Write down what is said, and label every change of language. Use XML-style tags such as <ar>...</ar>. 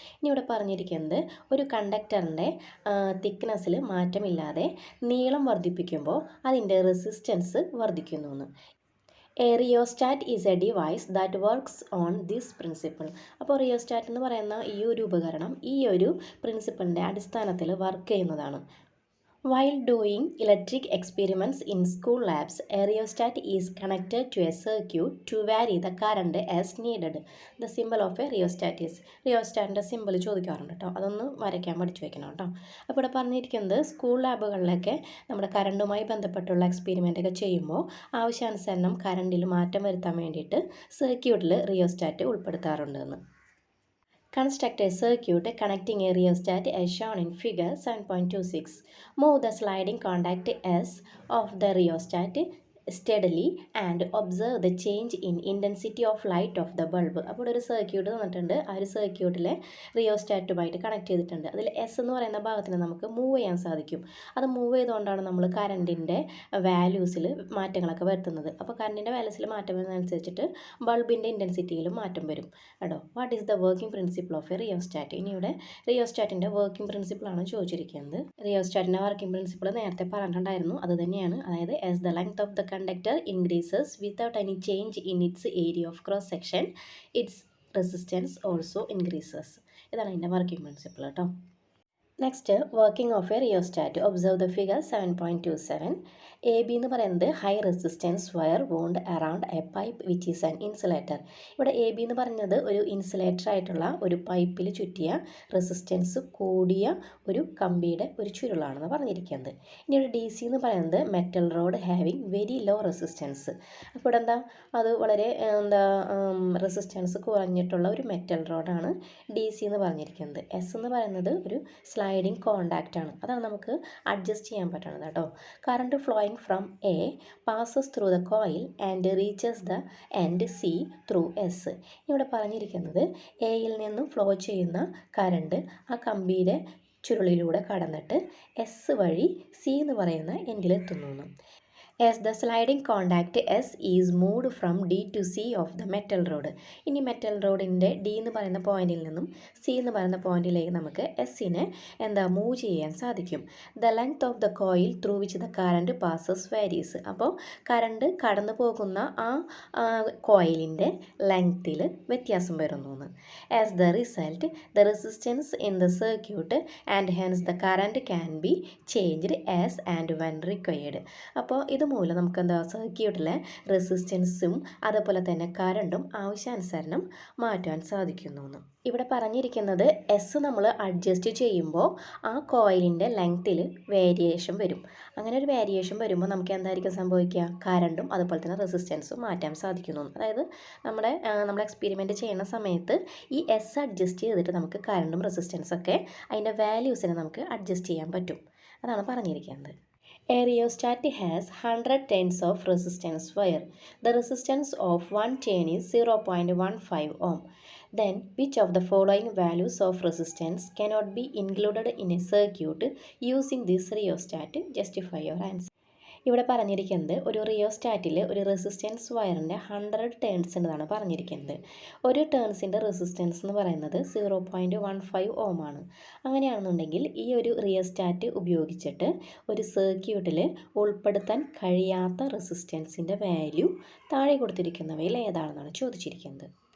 <ml>ഇനി ഇവിടെ പറഞ്ഞിരിക്കുന്നത് ഒരു കണ്ടക്ടറിൻ്റെ തിക്നെസ്സിൽ മാറ്റമില്ലാതെ നീളം വർദ്ധിപ്പിക്കുമ്പോൾ അതിൻ്റെ റെസിസ്റ്റൻസ് വർദ്ധിക്കുന്നു എന്ന്.</ml> <en>A rheostat is a device that works on this principle.</en> <ml>അപ്പോൾ റിയോസ്റ്റാറ്റ് എന്ന് പറയുന്ന ഈ ഒരു ഉപകരണം ഈ ഒരു പ്രിൻസിപ്പിളിൻ്റെ അടിസ്ഥാനത്തിൽ വർക്ക് ചെയ്യുന്നതാണ്.</ml> <en>While doing electric experiments in school labs, a rheostat is connected to a circuit to vary the current as needed. The symbol of a rheostat is</en> <ml>റിയോസ്റ്റാറ്റിൻ്റെ simple ചോദിക്കാറുണ്ട് കേട്ടോ, അതൊന്ന് വരയ്ക്കാൻ പഠിച്ചു വെക്കണം കേട്ടോ. അപ്പോൾ ഇവിടെ പറഞ്ഞിരിക്കുന്നത് സ്കൂൾ ലാബുകളിലൊക്കെ നമ്മുടെ കറണ്ടുമായി ബന്ധപ്പെട്ടുള്ള എക്സ്പെരിമെൻ്റ് ഒക്കെ ചെയ്യുമ്പോൾ ആവശ്യാനുസരണം കറണ്ടിൽ മാറ്റം വരുത്താൻ വേണ്ടിയിട്ട് സർക്യൂട്ടിൽ റിയോസ്റ്റാറ്റ് ഉൾപ്പെടുത്താറുണ്ട് എന്ന്.</ml> <en>Construct a circuit connecting a rheostat as shown in figure 7.26. Move the sliding contact S of the rheostat steadily and observe the change in intensity of light of the bulb.</en> <ml>അപ്പോൾ ഒരു circuit തന്നിട്ടുണ്ട്, ആ ഒരു സർക്യൂട്ടിലെ റിയോസ്റ്റാറ്റുമായിട്ട് connect ചെയ്തിട്ടുണ്ട്. അതിൽ S എന്ന് പറയുന്ന ഭാഗത്തിന് നമുക്ക് മൂവ് ചെയ്യാൻ സാധിക്കും. അത് മൂവ് ചെയ്തുകൊണ്ടാണ് നമ്മൾ കറണ്ടിൻ്റെ വാല്യൂസിൽ മാറ്റങ്ങളൊക്കെ വരുത്തുന്നത്. അപ്പോൾ കറണ്ടിൻ്റെ വാല്യൂസിൽ മാറ്റം വരുന്നതനുസരിച്ചിട്ട് ബൾബിൻ്റെ ഇൻറ്റൻസിറ്റിയിലും മാറ്റം വരും കേട്ടോ.</ml> <en>What is the working principle of a rheostat?</en> <ml>ഇനി ഇവിടെ റിയോസ്റ്റാറ്റിൻ്റെ വർക്കിംഗ് പ്രിൻസിപ്പിളാണ് ചോദിച്ചിരിക്കുന്നത്. റിയോസ്റ്റാറ്റിൻ്റെ വർക്കിംഗ് പ്രിൻസിപ്പിൾ നേരത്തെ പറഞ്ഞിട്ടുണ്ടായിരുന്നു, അത് തന്നെയാണ്.</ml> <en>അതായത് as the length of the conductor increases without any change in its area of cross section, its resistance also increases.</en> <ml>ഇതാണ് അതിൻ്റെ വർക്കിംഗ് പ്രിൻസിപ്പിൾ കേട്ടോ.</ml> <en>Next working of a rheostat. Observe the figure 7.27. A B എന്ന് പറയുന്നത് high resistance wire wound around a pipe which is an insulator.</en> <ml>ഇവിടെ A B എന്ന് പറയുന്നത് ഒരു insulator ആയിട്ടുള്ള ഒരു പൈപ്പിൽ ചുറ്റിയ റെസിസ്റ്റൻസ് കൂടിയ ഒരു കമ്പിയുടെ ഒരു ചുരുളാണെന്ന് പറഞ്ഞിരിക്കുന്നത്. ഇനി ഇവിടെ ഡി സി എന്ന് പറയുന്നത്</ml> <en>Metal rod having very low resistance.</en> <ml>അപ്പോൾ ഇവിടെ എന്താ, അത് വളരെ റെസിസ്റ്റൻസ് കുറഞ്ഞിട്ടുള്ള ഒരു മെറ്റൽ റോഡാണ് ഡി സി എന്ന് പറഞ്ഞിരിക്കുന്നത്. എസ് എന്ന് പറയുന്നത് ഒരു സ്ലൈഡിങ് കോണ്ടാക്റ്റ് ആണ്, അതാണ് നമുക്ക് അഡ്ജസ്റ്റ് ചെയ്യാൻ പറ്റുന്നത് കേട്ടോ.</ml> <en>Current flowing from A passes through the coil and reaches the end C through S.</en> <ml>ഇവിടെ പറഞ്ഞിരിക്കുന്നത് എയിൽ നിന്നും ഫ്ലോ ചെയ്യുന്ന കറണ്ട് ആ കമ്പിയുടെ ചുരുളിലൂടെ കടന്നിട്ട് എസ് വഴി സി എന്ന് പറയുന്ന എൻഡിലെത്തുന്നു.</ml> <en>As the sliding contact S is moved from D to C of the metal rod.</en> <ml>ഇനി മെറ്റൽ റോഡിൻ്റെ ഡി എന്ന് പറയുന്ന പോയിന്റിൽ നിന്നും സി എന്ന് പറയുന്ന പോയിന്റിലേക്ക് നമുക്ക് എസ്സിനെ മൂവ് ചെയ്യാൻ സാധിക്കും.</ml> <en>The length of the coil through which the current passes varies.</en> <ml>അപ്പോൾ കറണ്ട് കടന്നു പോകുന്ന ആ കോയിലിൻ്റെ ലെങ്ത്തിൽ വ്യത്യാസം വരുന്നു.</ml> <en>As the result the resistance in the circuit and hence the current can be changed as and when required.</en> <ml>അപ്പോൾ ഇത് മൂലം നമുക്ക് സർക്യൂട്ടിലെ റെസിസ്റ്റൻസും അതുപോലെ തന്നെ കറണ്ടും ആവശ്യാനുസരണം മാറ്റാൻ സാധിക്കുന്നു. ഇവിടെ പറഞ്ഞിരിക്കുന്നത് എസ് നമ്മൾ അഡ്ജസ്റ്റ് ചെയ്യുമ്പോൾ ആ കോയിലിൻ്റെ ലെങ്ത്തിൽ വേരിയേഷൻ വരും. അങ്ങനെ ഒരു വേരിയേഷൻ വരുമ്പോൾ നമുക്ക് എന്തായിരിക്കും സംഭവിക്കുക, കറണ്ടും അതുപോലെ തന്നെ റെസിസ്റ്റൻസും മാറ്റാൻ സാധിക്കുന്നു. അതായത് നമ്മൾ എക്സ്പെരിമെൻറ്റ് ചെയ്യുന്ന സമയത്ത് ഈ എസ് അഡ്ജസ്റ്റ് ചെയ്തിട്ട് നമുക്ക് കറണ്ടും റെസിസ്റ്റൻസൊക്കെ അതിൻ്റെ വാല്യൂസിനെ നമുക്ക് അഡ്ജസ്റ്റ് ചെയ്യാൻ പറ്റും. അതാണ് പറഞ്ഞിരിക്കുന്നത്.</ml> <en>A rheostat has 100 turns of resistance wire. The resistance of one turn is 0.15 ohm. Then, which of the following values of resistance cannot be included in a circuit using this rheostat? Justify your answer.</en> <ml>ഇവിടെ പറഞ്ഞിരിക്കുന്നത് ഒരു റിയോസ്റ്റാറ്റിൽ ഒരു resistance വയറിൻ്റെ 100 turns ഉണ്ടെന്നാണ് പറഞ്ഞിരിക്കുന്നത്. ഒരു ടേൺസിൻ്റെ resistance എന്ന് പറയുന്നത് 0.15 ഓം ആണ്. അങ്ങനെയാണെന്നുണ്ടെങ്കിൽ ഈ ഒരു റിയോസ്റ്റാറ്റ് ഉപയോഗിച്ചിട്ട് ഒരു സർക്യൂട്ടിൽ ഉൾപ്പെടുത്താൻ കഴിയാത്ത റെസിസ്റ്റൻസിൻ്റെ വാല്യൂ താഴെ കൊടുത്തിരിക്കുന്നവയിൽ ഏതാണെന്നാണ് ചോദിച്ചിരിക്കുന്നത്.</ml>